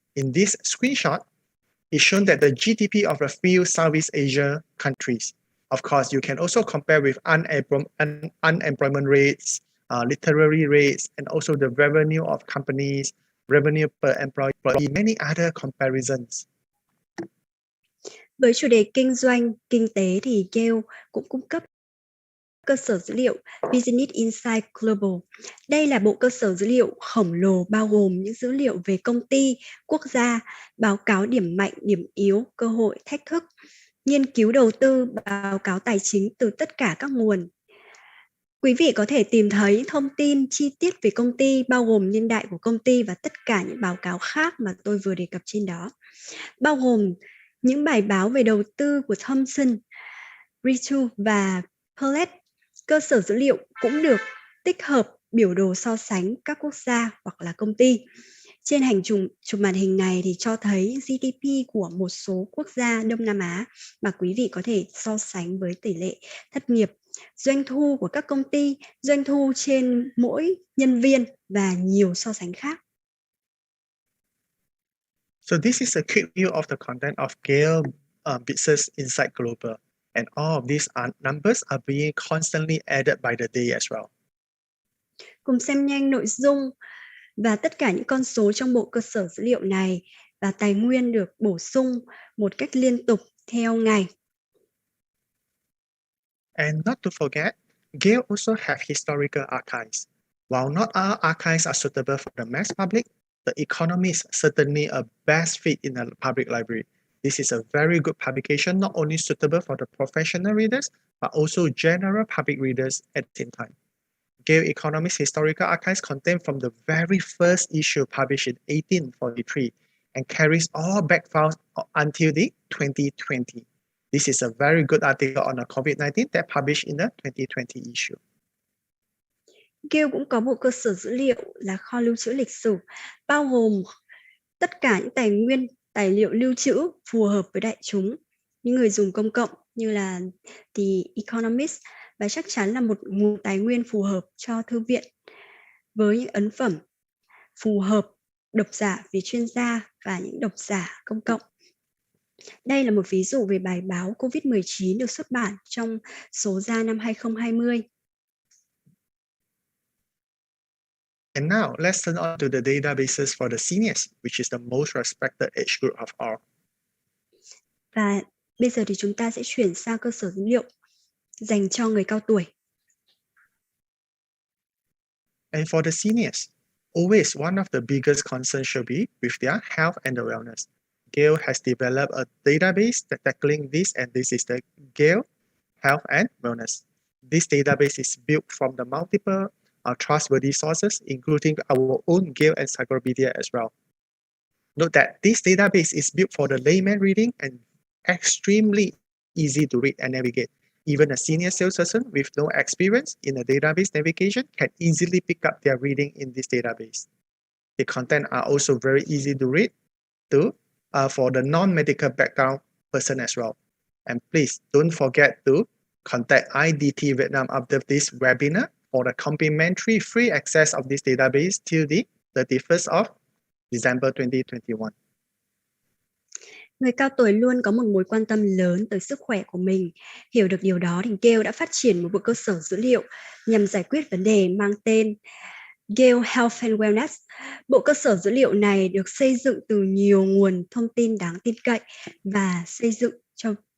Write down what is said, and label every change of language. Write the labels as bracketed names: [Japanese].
[English] In this screenshot, it's shown that the GDP of a few Southeast Asia countries. Of course, you can also compare with unemployment rates, literary rates, and also the revenue of companies, revenue per employee, many other comparisons. [Vietnamese] Với chủ đề kinh doanh, kinh tế thì Gale cũng cung cấp cơ sở dữ liệu Business Insight Global. Đây là bộ cơ sở dữ liệu khổng lồ bao gồm những dữ liệu về công ty, quốc gia, báo cáo điểm mạnh, điểm yếu, cơ hội, thách thức, nghiên cứu đầu tư, báo cáo tài chính từ tất cả các nguồn. Quý vị có thể tìm thấy thông tin chi tiết về công ty bao gồm niên đại của công ty và tất cả những báo cáo khác mà tôi vừa đề cập trên đó, bao gồm những bài báo về đầu tư của Thomson, Reuters và Plunkett. Cơ sở dữ liệu cũng được tích hợp biểu đồ so sánh các quốc gia hoặc là công ty. Trên hành chụp màn hình này thì cho thấy GDP của một số quốc gia Đông Nam Á mà quý vị có thể so sánh với tỷ lệ thất nghiệp, doanh thu của các công ty, doanh thu trên mỗi nhân viên và nhiều so sánh khác. [English] So this is a quick view of the content of Gale Business Insight Global. And all of these numbers are being constantly added by the day as well. [Vietnamese] Cùng xem nhanh nội dung và tất cả những con số trong bộ cơ sở dữ liệu này và tài nguyên được bổ sung một cách liên tục theo ngày. [English] And not to forget, Gale also have historical archives. While not all archives are suitable for the mass public, the economy is certainly a best fit in a public library. This is a very good publication, not only suitable for the professional readers, but also general public readers at the same time. Gale Economics Historical Archives contain from the very first issue published in 1843 and carries all back files until the 2020. This is a very good article on the COVID-19 that published in the 2020 issue. [Vietnamese] Gale cũng có bộ cơ sở dữ liệu là kho lưu trữ lịch sử, bao gồm tất cả những tài liệu lưu trữ phù hợp với đại chúng, những người dùng công cộng như là The Economist, và chắc chắn là một nguồn tài nguyên phù hợp cho thư viện với những ấn phẩm phù hợp độc giả vì chuyên gia và những độc giả công cộng. Đây là một ví dụ về bài báo COVID-19 được xuất bản trong số ra năm 2020. [English] And now, let's turn on to the databases for the seniors, which is the most respected age group of all. [Vietnamese] Và bây giờ thì chúng ta sẽ chuyển sang cơ sở dữ liệu dành cho người cao tuổi. [English] And for the seniors, always one of the biggest concerns should be with their health and the wellness. Gale has developed a database that tackling this, and this is the Gale Health and Wellness. This database is built from the multiple trustworthy sources, including our own Gale Encyclopedia as well. Note that this database is built for the layman reading and extremely easy to read and navigate. Even a senior salesperson with no experience in a database navigation can easily pick up their reading in this database. The content are also very easy to read for the non-medical background person as well. And please don't forget to contact IDT Vietnam after this webinar for the complimentary free access of this database till the 31st of December 2021. [Vietnamese] Người cao tuổi luôn có một mối quan tâm lớn tới sức khỏe của mình. Hiểu được điều đó thì Gale đã phát triển một bộ cơ sở dữ liệu nhằm giải quyết vấn đề mang tên Gale Health and Wellness. Bộ cơ sở dữ liệu này được xây dựng từ nhiều nguồn thông tin đáng tin cậy và xây dựng cho